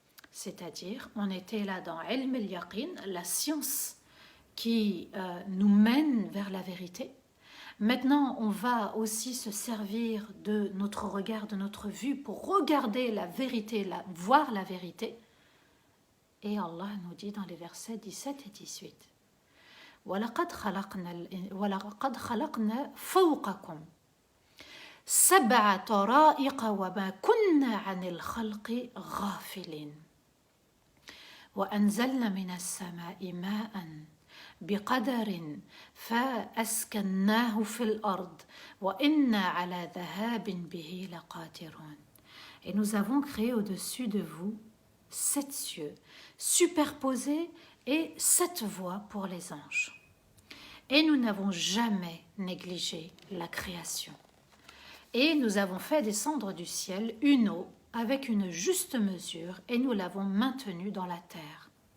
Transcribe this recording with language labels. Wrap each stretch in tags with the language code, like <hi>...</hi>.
<fr>C'est-à-dire, on était là dans Ilm al-Yaqin, la science qui nous mène vers la vérité. Maintenant, on va aussi se servir de notre regard, de notre vue pour regarder la vérité, voir la vérité. Et Allah nous dit dans les versets 17 et 18</fr> <ar>وَلَقَدْ خَلَقْنَا فَوْقَكُمْ سَبْعَ طَرَائِقَ وَمَا كُنَّا عَنِ الْخَلْقِ غَافِلِينَ وَأَنزَلْنَا مِنَ السَّمَاءِ مَاءً بقدر فأسكناه في الأرض وإنا على ذهاب به لقادرون.</ar> <fr>Et nous avons créé au-dessus de vous 7 cieux superposés et 7 voies pour les anges. Et nous n'avons jamais négligé la création. Et nous avons fait descendre du ciel une eau avec une juste mesure et nous l'avons maintenue dans la terre.</fr>